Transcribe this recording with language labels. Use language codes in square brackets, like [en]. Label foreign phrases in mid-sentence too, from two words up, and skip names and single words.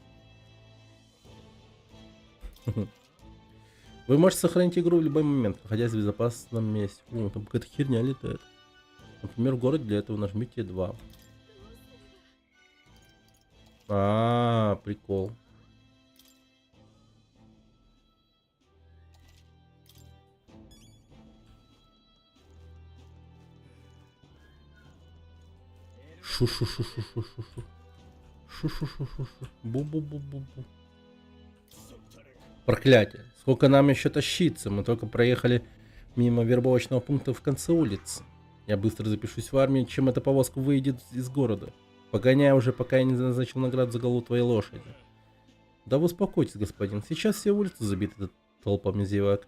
[ru] Вы можете сохранить игру в любой момент, находясь в безопасном месте. Там какая-то херня летает. Например, в городе, для этого нажмите 2. Прикол. Шу-шу-шу-шу-шу-шу-шу. Шу-шу-шу-шу-шу. Бу-бу-бу-бу-бу. Проклятие. Сколько нам еще тащиться? Мы только проехали мимо вербовочного пункта в конце улицы. Я быстро запишусь в армию, чем эта повозка выйдет из города. Погоняй уже, пока я не назначил наград за голову твоей лошади. Да вы успокойтесь, господин. Сейчас все улицы забиты толпами зевак.